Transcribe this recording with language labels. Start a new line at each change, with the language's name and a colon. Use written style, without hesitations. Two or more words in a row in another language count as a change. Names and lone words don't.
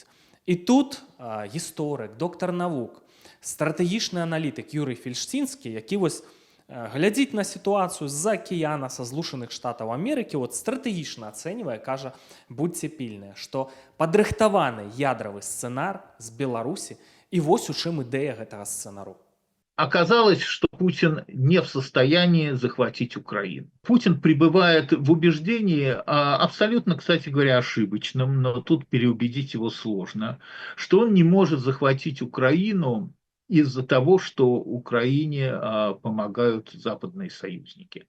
Belarusian: І тут гісторык, доктар навук, стратэгічны аналітык Юрый Фельштінскі, які вось глядзіць на сітуацыю з-за акіяна, са Злучаных Штатаў Амерыкі, от стратэгічна ацэньвае, кажа, будьце пільныя, што падрыхтаваны ядравы сцэнар з Беларусі, і вось у чым ідэя гэтага сцэнару.
Russian: Оказалось, что Путин не в состоянии захватить Украину. Путин пребывает в убеждении, абсолютно, кстати говоря, ошибочном, но тут переубедить его сложно, что он не может захватить Украину из-за того, что Украине помогают западные союзники.